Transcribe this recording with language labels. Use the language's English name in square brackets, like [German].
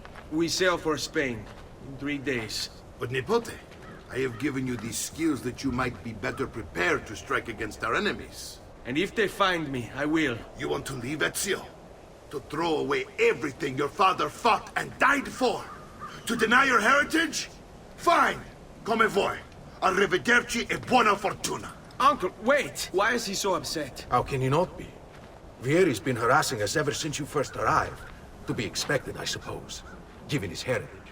[English] We sail for Spain in 3 days. But Nipote, I have given you these skills that you might be better prepared to strike against our enemies. And if they find me, I will. You want to leave Ezio? To throw away everything your father fought and died for? To deny your heritage? Fine. [Italian] Come vuoi. Arrivederci e buona fortuna. [English] Uncle, wait! Why is he so upset? How can you not be? Vierri's been harassing us ever since you first arrived. To be expected, I suppose, given his heritage.